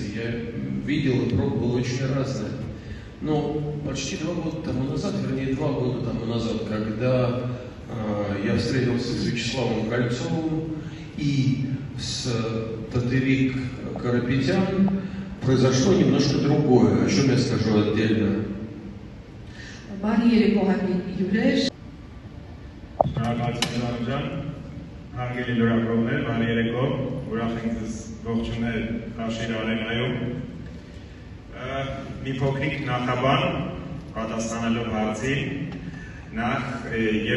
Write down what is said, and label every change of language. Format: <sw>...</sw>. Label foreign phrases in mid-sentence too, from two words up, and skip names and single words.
<ru>Я видел и пробовал очень разное. Но почти 2 года тому назад, вернее, 2 года тому назад, когда я встретился с Вячеславом Кольцовым и с Татерик Карапетян, произошло немножко другое, о чем я скажу отдельно.</ru> <hy>Հարգելի լրագրողներ, բարի երեկո, ուրախ ենք ձեզ ողջունել Տաշիր արենայում։ Մի փոքրիկ նախաբան պատասխանելով հարցին, նախ երբ</hy>